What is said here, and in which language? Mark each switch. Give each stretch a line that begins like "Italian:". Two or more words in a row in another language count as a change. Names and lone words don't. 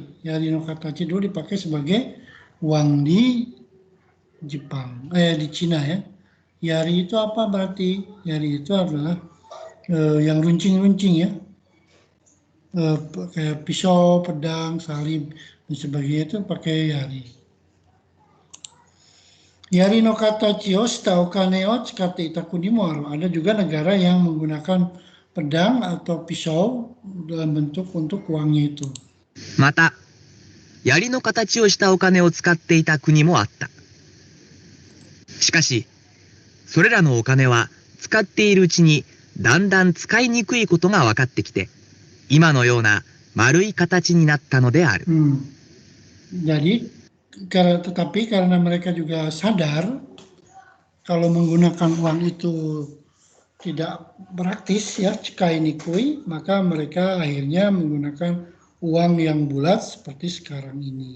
Japanese: 槍の形
Indonesian: dulu dipakai sebagai uang di Jepang, di Cina ya. Yari itu apa berarti? Yari itu adalah yang runcing-runcing ya. Kayak pisau, pedang, salib dan sebagainya itu pakai yari.
Japanese: 槍の形をしたお金を使っていたくにもある.
Indonesian: Ada juga negara yang menggunakan pedang atau pisau dalam bentuk untuk uangnya itu.
Japanese: また槍の形をしたお金を使っていた国もあった。しかしそれらのお金は使っているうちにだんだん使いにくいことが分かってきて今のような丸い形になったのである。
Indonesian: Jadi tetapi karena mereka juga sadar kalau menggunakan uang itu tidak praktis ya,
Japanese: 使いにくい,
Indonesian: maka mereka akhirnya menggunakan uang yang bulat seperti sekarang ini.